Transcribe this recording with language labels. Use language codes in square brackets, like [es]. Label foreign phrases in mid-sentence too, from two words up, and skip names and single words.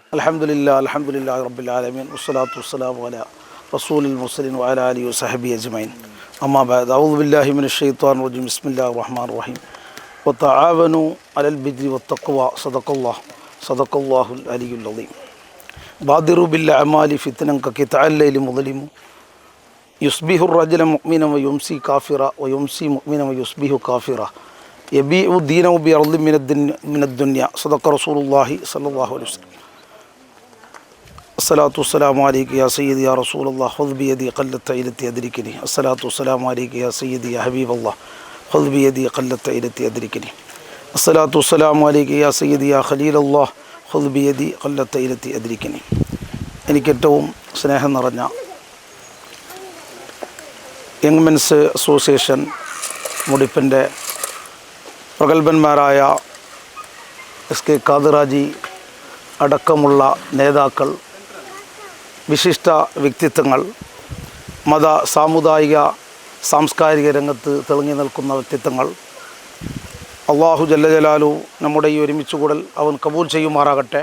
[ar] الحمد لله رب العالمين والصلاة والسلام على رسول المرسلين وعلى آله وصحبه أجمعين. أما بعد أعوذ بالله من الشيطان الرجيم بسم الله الرحمن الرحيم. وتعاونوا على البر والتقوى صدق الله العلي العليم. بادروا بالأعمال فتنا كقطع الليل المظلم. ಯುಸ್ಬಿಹು الرجل مؤمنا ويمسي كافرا ويمسي مؤمنا ويصبح كافرا يبيع دينه بأرض من الدنيا. صدق رسول الله صلى الله عليه وسلم. الصلاة والسلام عليك يا سيدي يا رسول الله خذ بيدي قلت عيلتي أدركني. الصلاة والسلام عليك يا سيدي يا حبيب الله خذ بيدي قلت عيلتي أدركني. الصلاة والسلام عليك يا سيدي يا خليل الله خذ بيدي قلت عيلتي أدركني. [ml] എനിക്കേറ്റവും സ്നേഹം നിറഞ്ഞ യങ് മെൻസ് അസോസിയേഷൻ മുടിപ്പിൻ്റെ പ്രഗത്ഭന്മാരായ SK കാദറാജി അടക്കമുള്ള നേതാക്കൾ, വിശിഷ്ട വ്യക്തിത്വങ്ങൾ, മത സാമുദായിക സാംസ്കാരിക രംഗത്ത് തിളങ്ങി നിൽക്കുന്ന വ്യക്തിത്വങ്ങൾ, [ar] الله جل جلاله [ml] നമ്മുടെ ഈ ഒരുമിച്ച് കൂടൽ അവൻ കബൂൽ ചെയ്യുമാറാകട്ടെ.